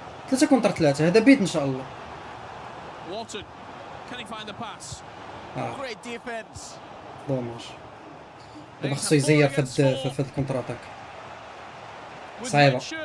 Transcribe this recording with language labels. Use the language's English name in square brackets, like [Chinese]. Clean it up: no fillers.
[Arabic] 3 كونتر 3 هذا بيت إن شاء الله. [English] Walton, can he find the pass? Great defense. [Arabic] دوماج. دابا خصو يزير في الكونتر اتاك. صعيبة.